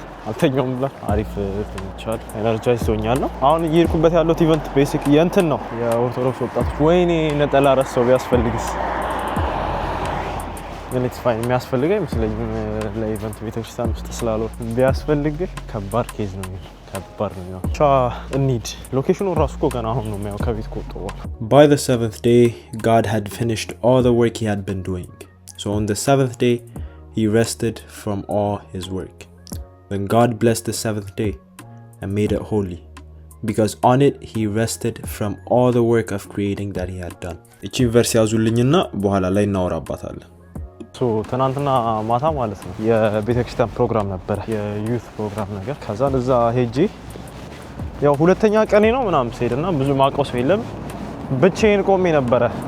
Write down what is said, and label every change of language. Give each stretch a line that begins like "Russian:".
Amharic: አልተኛውም ብላ አሪፍ ተኝቻል። ኤነርጃይዝ ሆኛለሁ። አሁን እየሄድኩበት ያለው ኢቨንት ቤሲክ የእንትን ነው የኦርቶዶክስ ወጣቶች። ወይኔ ነጠላ ረሳው ቢያስፈልግስ ግን ኢትስ ፋይን። የሚያስፈልገው አይመስለኝም ለኢቨንት ቤተክርስቲያን ውስጥ ስላለው ቢያስፈልግ ከባድ ኬዝ ነው ከባድ ነው። እንሂድ። ሎኬሽኑ ራሱ እኮ ገና አሁን ነው የሚያው ከቤት ከወጣሁ በኋላ።
English: By the 7th day God had finished all the work he had been doing. So on the 7th day he rested from all his work. Then God blessed the 7th day and made it holy because on it he rested from all the work of creating that he had done.
Amharic: እቺን ቨርስ ያዙልኝና በኋላ ላይ እናወራባታለን። ትናንትና ማታ ማለት ነው የቤተክርስቲያን ፕሮግራም ነበር፣ የዩት ፕሮግራም ነገር። ከዛ ለዛ ሄጄ ያው ሁለተኛ ቀኔ ነው ምናምን ሲሄድና ብዙ ማቀው ሰው የለም፣ ብቻዬን ቆሜ ነበረ።